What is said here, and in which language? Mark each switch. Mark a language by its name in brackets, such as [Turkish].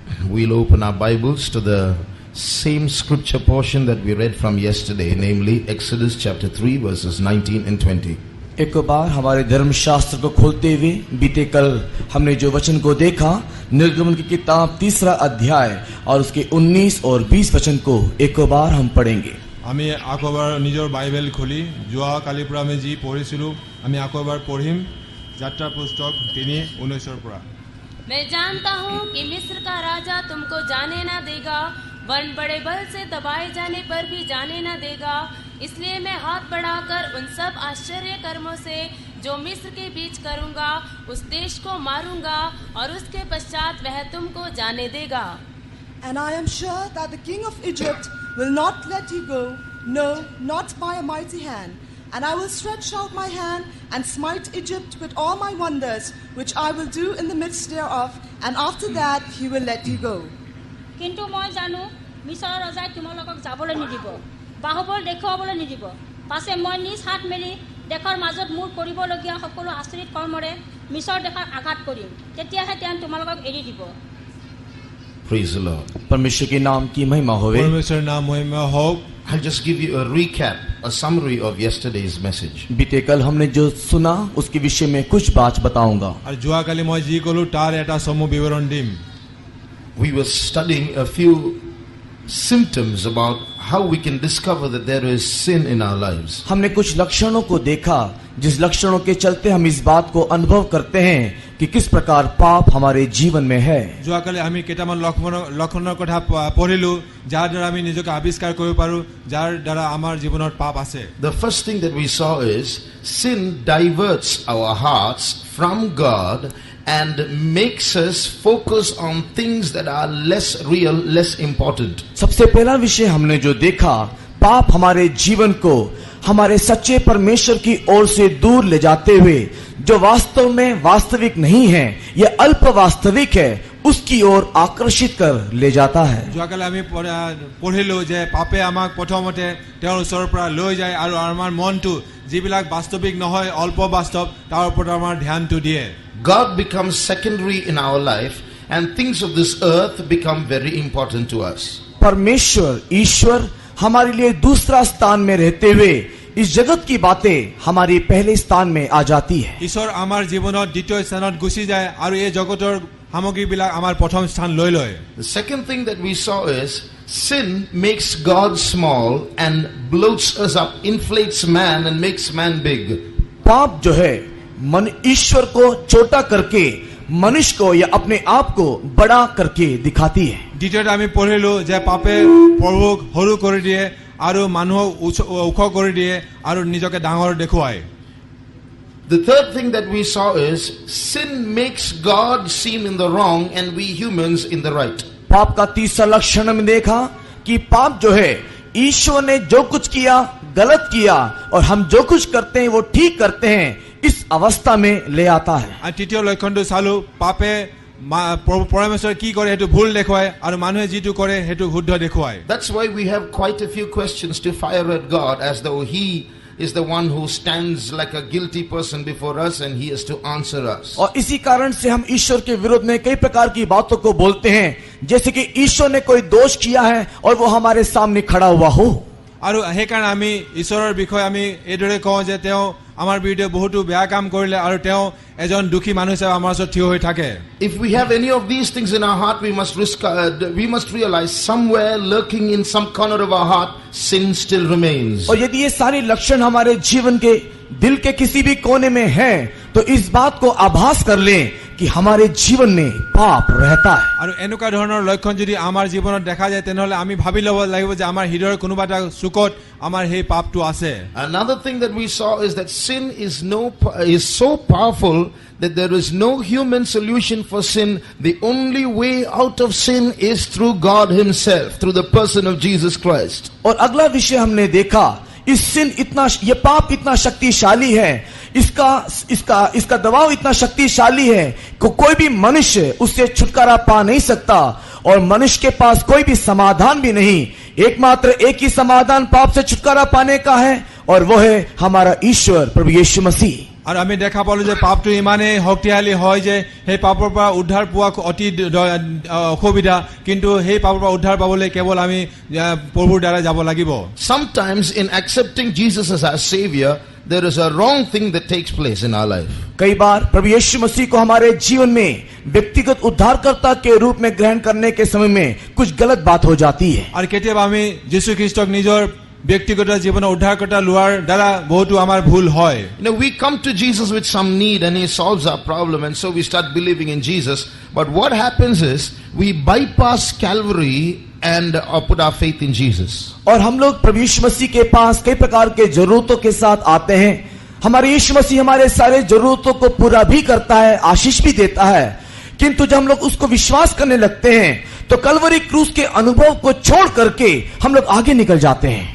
[English] We'll open our Bibles to the same scripture portion that we read from yesterday, namely Exodus chapter 3 verses 19 and 20. [Hindi] एक बार हमारे धर्मशास्त्र को खोलते हुए बीते कल हमने जो वचन को देखा, निर्गमन की किताब 3 अध्याय और उसके 19 और 20 वचन को एक बार हम पढ़ेंगे। [Assamese] আমি আকবার নিজৰ বাইবেল খুলি যোৱা কালিৰ পৰা আমি যি পঢ়িছিলো আমি আকবার পঢ়িম যাত্ৰা পুস্তক 3:19 পৰা। [Hindi] मैं जानता हूँ कि मिस्र का राजा तुमको जाने न देगा, वन बड़े बल से दबाए जाने पर भी जाने न देगा। इसलिए मैं हाथ बढ़ाकर उन सब आश्चर्य कर्मों से जो मिस्र के बीच करूँगा उस देश को मारूंगा और उसके पश्चात वह तुमको जाने देगा। [English] And I am sure that the king of Egypt will not let you go, no, not by a mighty hand. And I will stretch out my hand and smite Egypt with all my wonders, which I will do in the midst thereof, and after that he will let you go. [Assamese] কিন্তু মই জানো মিছৰৰ ৰজাই তোমালোকক যাবলৈ নিদিব, বাহুবল দেখুৱাবলৈ নিদিব। পাছে মই নিজ হাত মেলি দেশৰ মাজত মোৰ কৰিবলগীয়া সকলো আচৰিত কৰ্মৰে মিছৰ দেশক আঘাত কৰিম, তেতিয়াহে তেওঁ তোমালোকক এৰি দিব। [English] Praise the Lord. [Hindi] परमेश्वर के नाम की महिमा होवे। परमेश्वर नाम महिमा हो। [English] I'll just give you a recap, a summary of yesterday's message. [Hindi] बीते कल हमने जो सुना उसके विषय में कुछ बात बताऊंगा। [Assamese] আৰু যোৱা কালি মই যি কলো তাৰ এটা সমূহ বিৱৰণ দিম। [English] We were studying a few symptoms about how we can discover that there is sin in our lives. [Hindi] हमने कुछ लक्षणों को देखा जिस लक्षणों के चलते हम इस बात को अनुभव करते हैं कि किस प्रकार पाप हमारे जीवन में है। [Assamese] যোৱা কালি আমি কেইটামান লক্ষণৰ কথা পঢ়িলো যাৰ দ্বাৰা আমি নিজকে আৱিষ্কাৰ কৰিব পাৰো যাৰ দ্বাৰা আমাৰ জীৱনত পাপ আছে। [English] The first thing that we saw is sin diverts our hearts from God and makes us focus on things that are less real, less important. [Hindi] सबसे पहला विषय हमने जो देखा, पाप हमारे जीवन को हमारे सच्चे परमेश्वर की ओर से दूर ले जाते हुए जो वास्तव में वास्तविक नहीं है, यह अल्प वास्तविक है, उसकी ओर आकर्षित कर ले जाता है। [Assamese] যোৱা কালি আমি পঢ়িলো যে পাপে আমাক প্ৰথমতে তেওঁৰ ওচৰৰ পৰা লৈ যায় আৰু আমাৰ মনটো যিবিলাক বাস্তৱিক নহয় অল্প বাস্তৱ তাৰ ওপৰত আমাৰ ধ্যানটো দিয়ে। [English] God becomes secondary in our life and things of this earth become very important to us. [Hindi] परमेश्वर ईश्वर हमारे लिए दूसरा स्थान में रहते हुए इस जगत की बातें हमारे पहले स्थान में आ जाती है। [Assamese] ঈশ্বৰ আমাৰ জীৱনত দ্বিতীয় স্থানত গুচি যায় আৰু এই জগতৰ সামগ্ৰীবিলাক আমাৰ প্ৰথম স্থান লৈ লয়। [English] The second thing that we saw is sin makes God small and bloats us up, inflates man and makes man big. [Hindi] पाप जो है मन ईश्वर को छोटा करके मनुष्य को या अपने आप को बड़ा करके दिखाती है। [Assamese] দ্বিতীয়তে আমি পঢ়িলো যে পাপে প্ৰভুক সৰু কৰি দিয়ে আৰু মানুহক ওখ কৰি দিয়ে আৰু নিজকে ডাঙৰ দেখুৱায়। [English] The third thing that we saw is sin makes God seem in the wrong and we humans in the right. [Hindi] पाप का तीसरा लक्षण में देखा कि पाप जो है ईश्वर ने जो कुछ किया गलत किया और हम जो कुछ करते हैं वो ठीक करते हैं, इस अवस्था में ले आता है। [Assamese] আৰু তৃতীয় লক্ষণটো চালো পাপে পৰমেশ্বৰ কি কৰে সেইটো ভুল দেখুৱায় আৰু মানুহে যিটো কৰে সেইটো শুদ্ধ দেখুৱায়। [English] That's why we have quite a few questions to fire at God as though he is the one who stands like a guilty person before us and he has to answer us. [Hindi] और इसी कारण से हम ईश्वर के विरोध में कई प्रकार की बातों को बोलते हैं जैसे कि ईश्वर ने कोई दोष किया है और वो हमारे सामने खड़ा हुआ हो। [Assamese] আৰু সেইকাৰণে আমি ঈশ্বৰৰ বিষয়ে আমি এইদৰে কওঁ যে তেওঁ আমাৰ বিৰুদ্ধে বহুতো বেয়া কাম কৰিলে আৰু তেওঁ এজন দুখী মানুহ হিচাপে আমাৰ ওচৰত থিয় হৈ থাকে। [English] If we have any of these things in our heart, we must realize somewhere lurking in some corner of our heart, sin still remains. [Hindi] और यदि ये सारे लक्षण हमारे जीवन के दिल के किसी भी कोने में है तो इस बात को आभास कर लें कि हमारे जीवन में पाप रहता है। [Assamese] আৰু এনেকুৱা ধৰণৰ লক্ষণ যদি আমাৰ জীৱনত দেখা যায় তেনেহলে আমি ভাবি ল'ব লাগিব যে আমাৰ হৃদয়ৰ কোনোবা এটা চুকত আমাৰ সেই পাপটো আছে। [English] Another thing that we saw is that sin is so powerful that there is no human solution for sin. The only way out of sin is through God himself, through the person of Jesus Christ. [Hindi] और अगला विषय हमने देखा ये पाप इतना शक्तिशाली है, इसका दबाव इतना शक्तिशाली है कि कोई भी मनुष्य उससे छुटकारा पा नहीं सकता और मनुष्य के पास कोई भी समाधान भी नहीं। एकमात्र एक ही समाधान पाप से छुटकारा पाने का है और वो है हमारा ईश्वर प्रभु यीशु मसीह। [Assamese] আৰু আমি দেখা পালো যে পাপটো ইমানেই শক্তিশালী হয় যে সেই পাপৰ পৰা উদ্ধাৰ পোৱা অতি অসুবিধা, কিন্তু সেই পাপৰ পৰা উদ্ধাৰ পাবলৈ কেৱল আমি প্ৰভুৰ দ্বাৰা যাব লাগিব। [English] Sometimes in accepting Jesus as our Savior, there is a wrong thing that takes place in our life. [Hindi] कई बार प्रभु यीशु मसीह को हमारे जीवन में व्यक्तिगत उद्धारकर्ता के रूप में ग्रहण करने के समय में कुछ गलत बात हो जाती है। [Assamese] আৰু কেতিয়াবা আমি যীশু খ্ৰীষ্টক নিজৰ ব্যক্তিগত জীৱনৰ উদ্ধাৰকৰ্তা লোৱাৰ দ্বাৰা বহুতো আমাৰ ভুল হয়। [English] We come to Jesus with some need and He solves our problem, and so we start believing in Jesus. But what happens is we bypass Calvary and put our faith in Jesus. [Hindi] और हम लोग प्रभु यीशु मसीह के पास कई प्रकार के जरूरतों के साथ आते हैं। हमारे यीशु मसीह हमारे सारे जरूरतों को पूरा भी करता है, आशीष भी देता है, किंतु जब हम लोग उसको विश्वास करने लगते हैं तो कलवरी क्रूस के अनुभव को छोड़ करके हम लोग आगे निकल जाते हैं।